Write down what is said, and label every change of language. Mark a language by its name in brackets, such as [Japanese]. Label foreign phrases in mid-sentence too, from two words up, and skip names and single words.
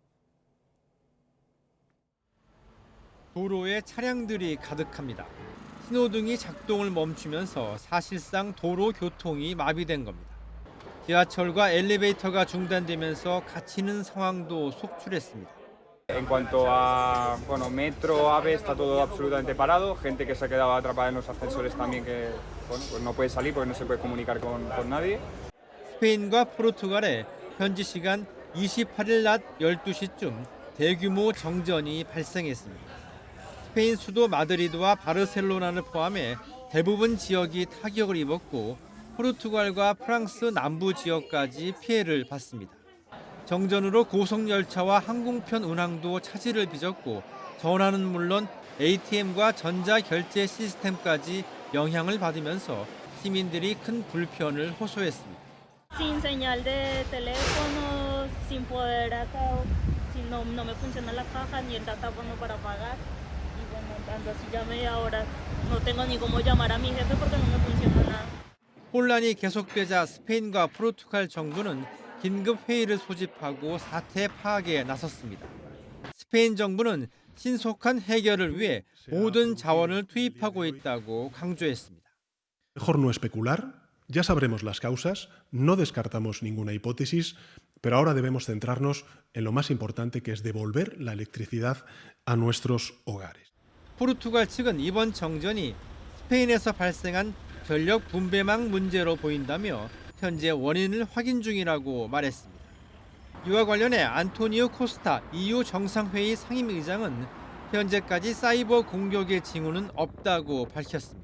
[Korean] 도로에 차량들이 가득합니다. 신호등이 작동을 멈추면서 사실상 도로 교통이 마비된 겁니다. 지하철과 엘리베이터가 중단되면서 갇히는 상황도 속출했습니다. [Spanish] En cuanto a metro, AVE, está todo absolutamente parado. Gente que se ha quedado atrapada en los ascensores también que pues no puede salir porque no se puede comunicar con nadie. [Korean] 스페인과 포르투갈에 현지 시간 28일 낮 12시쯤 대규모 정전이 발생했습니다. 스페인 수도 마드리드와 바르셀로나를 포함해 대부분 지역이 타격을 입었고 포르투갈과 프랑스 남부 지역까지 피해를 봤습니다. 정전으로 고속열차와 항공편 운항도 차질을 빚었고 전화는 물론 ATM과 전자결제 시스템까지 영향을 받으면서 시민들이 큰 불편을 호소했습니다. [Spanish] Sin señal de teléfono, sin poder acá, si no me funciona la caja ni el datáfono para pagar. Y bueno, tanto así ya media hora no tengo ni cómo llamar a mi jefe porque no me funciona nada. [Korean] 혼란이 계속되자 스페인과 포르투갈 정부는 긴급 회의를 소집하고 사태 파악에 나섰습니다. 스페인 정부는 신속한 해결을 위해 모든 자원을 투입하고 있다고 강조했습니다. [Spanish] Mejor no especular, ya sabremos las causas, no descartamos ninguna hipótesis, pero ahora debemos centrarnos en lo más importante que es devolver la electricidad a nuestros hogares. [Korean] 포르투갈 측은 이번 정전이 스페인에서 발생한 전력 분배망 문제로 보인다며 현재 원인을 확인 중이라고 말했습니다. 이와 관련해 안토니오 코스타 EU 정상회의 상임의장은 현재까지 사이버 공격의 징후는 없다고 밝혔습니다.